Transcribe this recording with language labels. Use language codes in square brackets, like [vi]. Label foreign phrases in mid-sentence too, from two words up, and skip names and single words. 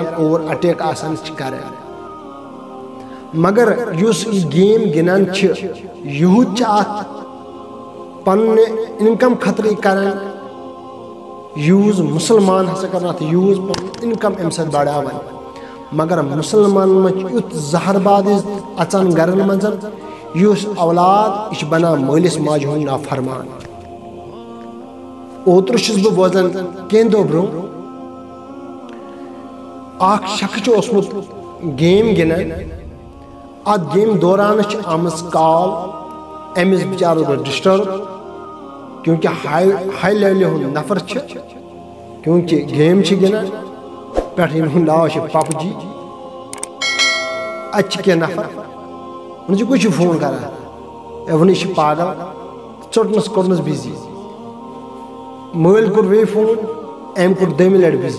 [ks] اور اٹیک آسان کران، مگر یس یہ گیم گنان یہود ات پنہ انکم خطرٕ کران یوز، مسلمان ہسا کران ات یوز پن انکم ام سۭتۍ بڑھاوان، مگر مسلمان مچ یُتھ زہرباد اژان گرن منٛز یُس اولاد یہ بنان مٲلِس ماجہِ ہُنٛد نافرمان۔ اوترٕ چھُس بہٕ بوزان کینٛہہ دۄہ برونٛہہ اکھ شخص اوسمُت گیم گنان، ات گیم دوران آمٕژ کال أمِس بِچارس گوٚو ڈسٹرب، کیونکہ ہائی لیولہِ ہُنٛد نفر کیونکہ گیم گنان پٮ۪ٹھ ییٚمہِ ہُنٛد ناو پب جی۔ اتہِ کینٛہہ نفر ونان کُس چھُ فون کران، ون یہِ پاگل، ژوٚٹنس کوٚرنس بِزی۔ مٲلۍ کوٚر بیٚیہِ فون، أمۍ کوٚر دوٚیمہِ لٹہِ بِزی۔